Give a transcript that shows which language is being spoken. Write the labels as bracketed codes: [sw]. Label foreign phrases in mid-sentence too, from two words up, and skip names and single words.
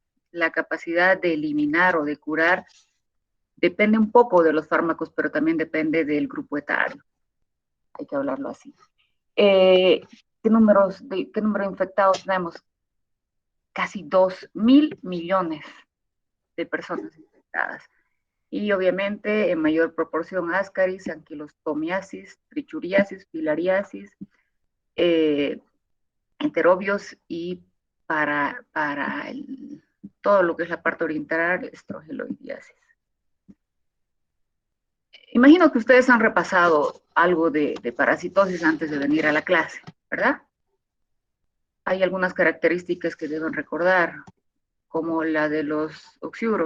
[es] La capacidad de eliminar o de curar depende un poco de los fármacos, pero también depende del grupo etario. Hay que hablarlo así. ¿Qué número de infectados tenemos? Casi 2.000 millones de personas infectadas. Y obviamente en mayor proporción ascaris, anquilostomiasis, trichuriasis, filariasis, enterobios y para todo lo que es la parte oriental, estrogeloidiasis. Imagino que ustedes han repasado algo de parasitosis antes de venir a la clase, ¿verdad? Hay algunas características que deben recordar, como la de los oxiuros.